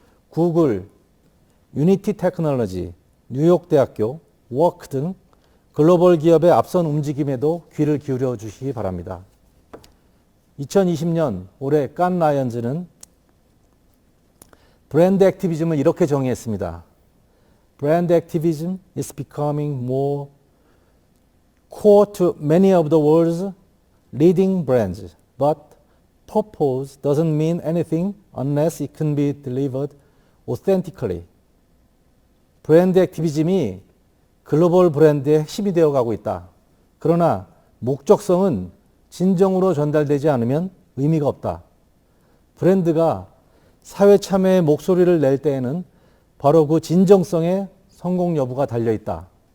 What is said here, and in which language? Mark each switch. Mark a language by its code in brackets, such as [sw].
[ko] 구글, 유니티 테크놀로지, 뉴욕대학교, 워크 등 글로벌 기업의 앞선 움직임에도 귀를 기울여 주시기 바랍니다. 2020년 올해 칸 라이언즈는 브랜드 액티비즘을 이렇게 정의했습니다. [en] Brand activism is becoming more core to many of the world's leading brands, but purpose doesn't mean anything unless it can be delivered authentically. [ko] 브랜드 액티비즘이 글로벌 브랜드의 핵심이 되어가고 있다. 그러나 목적성은 진정으로 전달되지 않으면 의미가 없다. 브랜드가 사회 참여의 목소리를 낼 때에는 바로 그 진정성의 성공 여부가 달려있다.